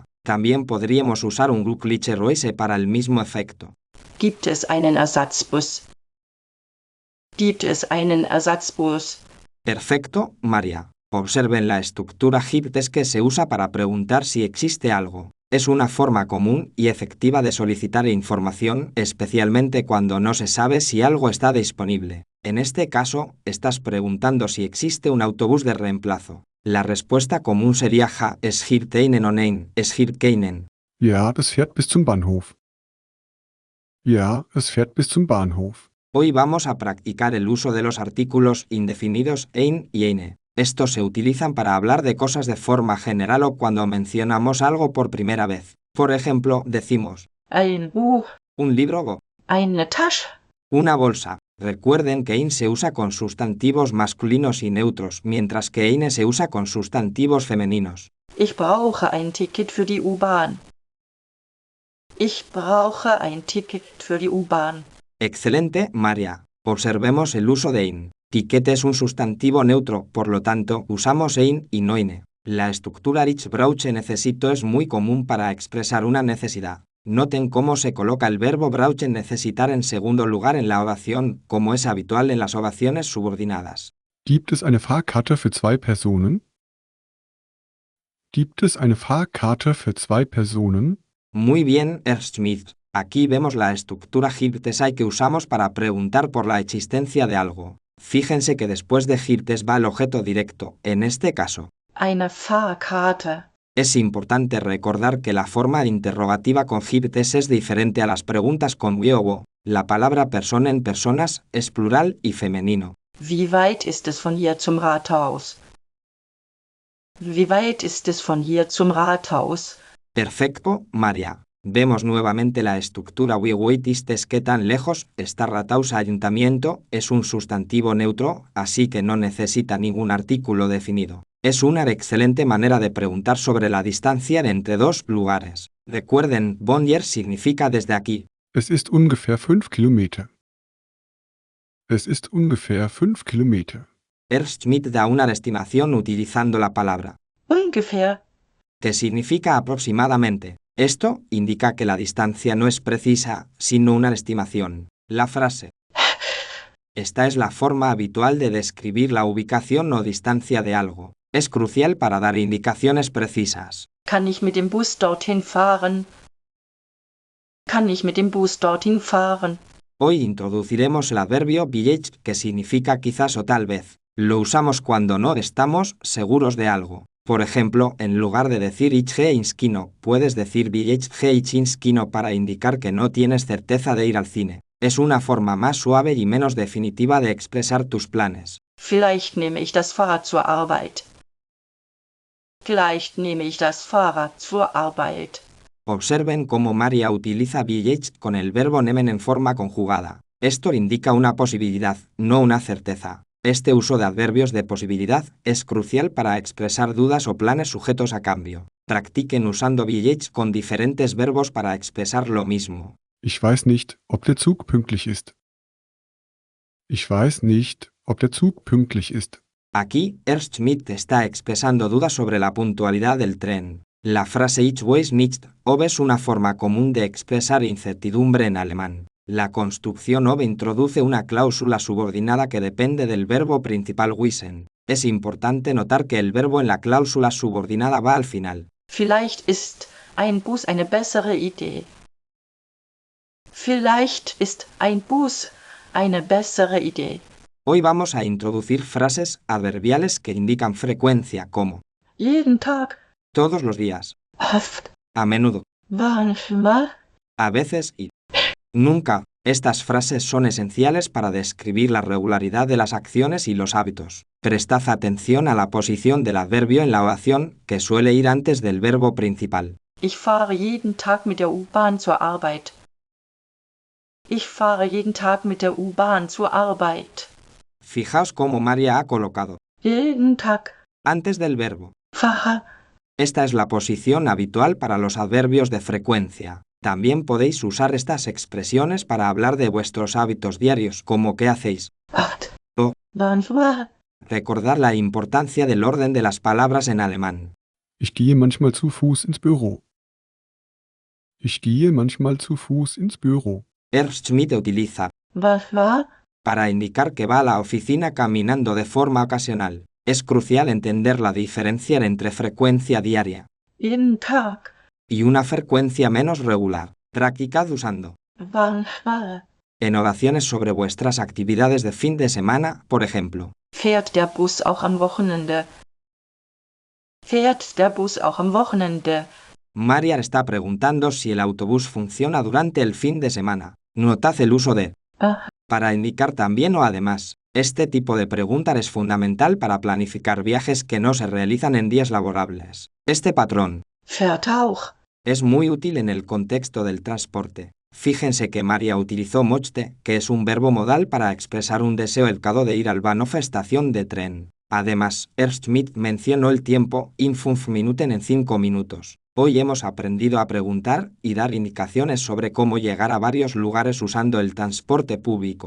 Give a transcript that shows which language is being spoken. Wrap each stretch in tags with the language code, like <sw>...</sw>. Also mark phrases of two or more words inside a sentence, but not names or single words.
<es>También podríamos usar un glücklicherweise para el mismo efecto.</es> <de>Gibt es einen Ersatzbus? Gibt es einen Ersatzbus?</de> <es>Perfecto, María. Observen la estructura</es> <de>gibt es</de> <es>que se usa para preguntar si existe algo. Es una forma común y efectiva de solicitar información, especialmente cuando no se sabe si algo está disponible. En este caso, estás preguntando si existe un autobús de reemplazo. La respuesta común sería</es> <de>ja, es gibt einen</de> <es>o</es> <de>nein, es gibt keinen. Ja, das fährt bis zum Bahnhof. Ja, es fährt bis zum Bahnhof.</de> <es>Hoy vamos a practicar el uso de los artículos indefinidos ein y eine. Estos se utilizan para hablar de cosas de forma general o cuando mencionamos algo por primera vez. Por ejemplo, decimos</es> <de>Ein Buch.</de> <es>un libro o</es> <de>Eine Tasche.</de> <es>una bolsa. Recuerden que ein se usa con sustantivos masculinos y neutros, mientras que eine se usa con sustantivos femeninos.</es> <de>Ich brauche ein Ticket für die U-Bahn. Ich brauche ein Ticket für die U-Bahn.</de> <es>Excelente, María. Observemos el uso de ein. Ticket es un sustantivo neutro, por lo tanto, usamos ein y no eine. La estructura</es> <de>ich brauche</de> <es>necesito es muy común para expresar una necesidad. Noten cómo se coloca el verbo brauchen necesitar en segundo lugar en la oración, como es habitual en las oraciones subordinadas.</es> <de>Gibt es eine Fahrkarte für 2 Personen? Gibt es eine Fahrkarte für 2 Personen?</de> <es>Muy bien, Herr Schmidt. Aquí vemos la estructura</es> <de>gibt es</de> <es>que usamos para preguntar por la existencia de algo. Fíjense que después de</es> <de>gibt es</de> <es>va el objeto directo, en este caso. Eine Fahrkarte. Es importante recordar que la forma interrogativa con</es> <de>gibt es</de> <es>diferente a las preguntas con wie o wo. La palabra persona en personas es plural y femenino.</es> <de>Wie weit ist es von hier zum Rathaus? Wie weit ist es von hier zum Rathaus?</de> <es>Perfecto, María. Vemos nuevamente la estructura</es> <de>wie weit ist es</de> <es>qué tan lejos está Rathaus ayuntamiento, es un sustantivo neutro, así que no necesita ningún artículo definido. Es una excelente manera de preguntar sobre la distancia entre dos lugares. Recuerden,</es> <de>von hier</de> <es>significa desde aquí.</es> <de>Es ist ungefähr 5 Kilometer. Es ist ungefähr 5 Kilometer.</de> <es>Herr Schmidt da una estimación utilizando la palabra,</es> <de>Ungefähr.</de> <es>que significa aproximadamente. Esto indica que la distancia no es precisa, sino una estimación. La frase. Esta es la forma habitual de describir la ubicación o distancia de algo. Es crucial para dar indicaciones precisas.</es> <de>Kann ich mit dem Bus dorthin fahren? Kann ich mit dem Bus dorthin fahren?</de> <es>Hoy introduciremos el adverbio vielleicht, que significa quizás o tal vez. Lo usamos cuando no estamos seguros de algo. Por ejemplo, en lugar de decir</es> <de>ich gehe ins Kino,</de> <es>puedes decir</es> <de>vielleicht gehe ich ins Kino</de> <es>para indicar que no tienes certeza de ir al cine. Es una forma más suave y menos definitiva de expresar tus planes.</es> <de>Vielleicht nehme ich das Fahrrad zur Arbeit. Vielleicht nehme ich das Fahrrad zur Arbeit.</de> <es>Observen cómo María utiliza vielleicht con el verbo nehmen en forma conjugada. Esto indica una posibilidad, no una certeza. Este uso de adverbios de posibilidad es crucial para expresar dudas o planes sujetos a cambio. Practiquen usando billets con diferentes verbos para expresar lo mismo.</es> <de>Ich weiß nicht, ob der Zug pünktlich ist. Ich weiß nicht, ob der Zug pünktlich ist.</de> <es>Aquí, Ernst Schmidt está expresando dudas sobre la puntualidad del tren. La frase</es> <de>Ich weiß nicht, ob</de> <es>es una forma común de expresar incertidumbre en alemán. La construcción ob introduce una cláusula subordinada que depende del verbo principal wissen. Es importante notar que el verbo en la cláusula subordinada va al final.</es> <de>Vielleicht ist ein Bus eine bessere Idee. Vielleicht ist ein Bus eine bessere Idee.</de> <es>Hoy vamos a introducir frases adverbiales que indican frecuencia como</es> <de>Jeden Tag,</de> <es>todos los días,</es> <de>oft,</de> <es>a menudo,</es> <de>manchmal,</de> <es>a veces y nunca. Estas frases son esenciales para describir la regularidad de las acciones y los hábitos. Prestad atención a la posición del adverbio en la oración, que suele ir antes del verbo principal.</es> <de>Ich fahre jeden Tag mit der U-Bahn zur Arbeit. Ich fahre jeden Tag mit der U-Bahn zur Arbeit.</de> <es>Fijaos cómo María ha colocado</es> <de>Jeden Tag,</de> <es>antes del verbo.</es> <de>fahre.</de> <es>Esta es la posición habitual para los adverbios de frecuencia. También podéis usar estas expresiones para hablar de vuestros hábitos diarios, como ¿qué hacéis?</es> <de>Oft,</de> <es>O</es> <de>manchmal,</de> <es>recordar la importancia del orden de las palabras en alemán.</es> <de>Ich gehe manchmal zu Fuß ins Büro. Ich gehe manchmal zu Fuß ins Büro.</de> <es>Ernst Schmidt utiliza</es> <de>was war?</de> <es>para indicar que va a la oficina caminando de forma ocasional. Es crucial entender la diferencia entre frecuencia diaria</es> <de>Jeden Tag,</de> <es>y una frecuencia menos regular. Practicad usando</es> <de>manchmal.</de> <es>en oraciones sobre vuestras actividades de fin de semana, por ejemplo.</es> <de>Fährt der Bus auch am Wochenende? Fährt der Bus auch am Wochenende?</de> <es>María está preguntando si el autobús funciona durante el fin de semana. Notad el uso de Ah, para indicar también o además. Este tipo de pregunta es fundamental para planificar viajes que no se realizan en días laborables. Este patrón</es> <de>fährt auch.</de> <es>es muy útil en el contexto del transporte. Fíjense que María utilizó möchte, que es un verbo modal para expresar un deseo educado de ir al Bahnhof estación de tren. Además, Ernst Schmidt mencionó el tiempo</es> <de>in 5 Minuten</de> <es>en 5 minutos. Hoy hemos aprendido a preguntar y dar indicaciones sobre cómo llegar a varios lugares usando el transporte público.</es>